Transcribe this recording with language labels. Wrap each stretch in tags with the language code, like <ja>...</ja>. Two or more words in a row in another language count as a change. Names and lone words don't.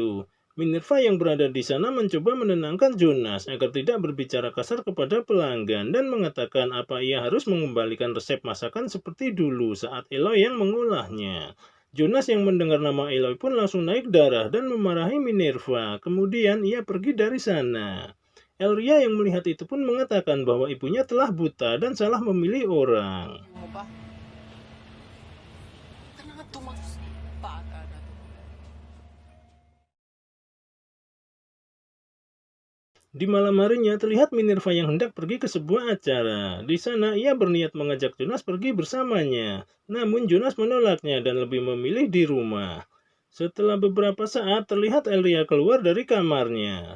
<id>Minerva yang berada di sana mencoba menenangkan Jonas agar tidak berbicara kasar kepada pelanggan dan mengatakan apa ia harus mengembalikan resep masakan seperti dulu saat Eloy yang mengolahnya. Jonas yang mendengar nama Eloy pun langsung naik darah dan memarahi Minerva. Kemudian ia pergi dari sana. Elria yang melihat itu pun mengatakan bahwa ibunya telah buta dan salah memilih orang.</id> <tl>Mo ba? Ka na nga tumakas, bata na to.</tl> <id>Di malam harinya terlihat Minerva yang hendak pergi ke sebuah acara. Di sana ia berniat mengajak Jonas pergi bersamanya. Namun Jonas menolaknya dan lebih memilih di rumah. Setelah beberapa saat terlihat Elria keluar dari kamarnya.</id>